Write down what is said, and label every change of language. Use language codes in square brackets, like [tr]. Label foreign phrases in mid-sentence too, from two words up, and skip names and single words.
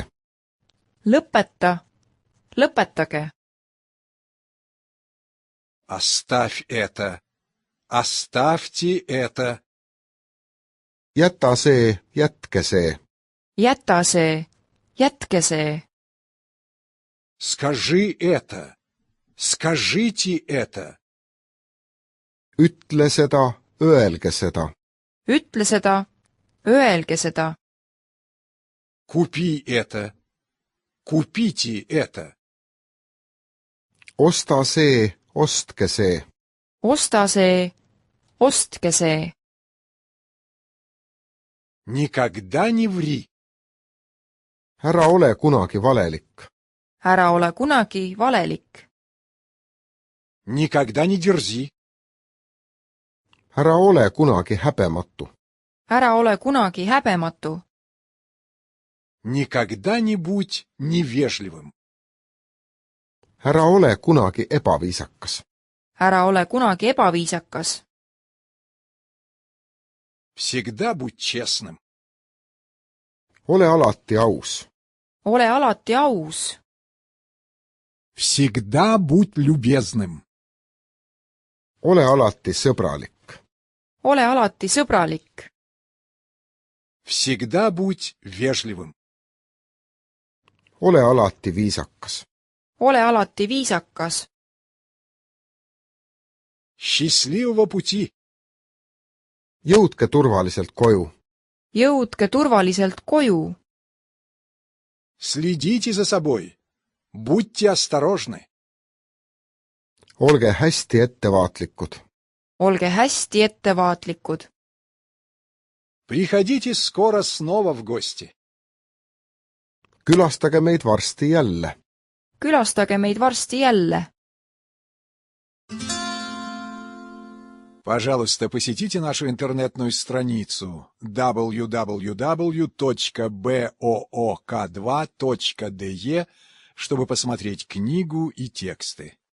[et] Lõpeta. Lõpetage. [ru] Оставь это. Оставьте это. [et] jäta see, jätke see. Jäta see. Jätke see. [ru] Скажи это. Скажите это. [et] ütle seda, öelge seda. Ütle seda. Öelge seda. [ru] Купи это. Купите это. [et] osta see, ostke see. Osta see. Ostke see. [ru] Никогда не ври. [et] ära ole kunagi valelik. Ära ole kunagi valelik. [ru] Никогда не дерзи. [et] ära ole kunagi häbematu. Ära ole kunagi häbematu. [ru] Никогда не будь невежливым. [et] ära ole kunagi ebaviisakas. Ära ole kunagi ebaviisakas. [ru] Всегда будь честным. [et] ole alati aus. Ole alati aus. [ru] Всегда будь любезным. [et] ole alati sõbralik. Ole alati sõbralik. [ru] Всегда будь вежливым. [et] ole alati viisakas. ole alati viisakas. [ru] Счастливого пути! [et] jõudke turvaliselt koju. Jõudke turvaliselt koju. [ru] Следите за собой. Будьте осторожны. [et] olge hästi ettevaatlikud. Olge hästi ettevaatlikud. [ru] Приходите скоро снова в гости. [et] külastage meid varsti jälle. Külastage meid varsti jälle. [ru] Пожалуйста, посетите нашу интернетную страницу www.book2.de, чтобы посмотреть книгу и тексты.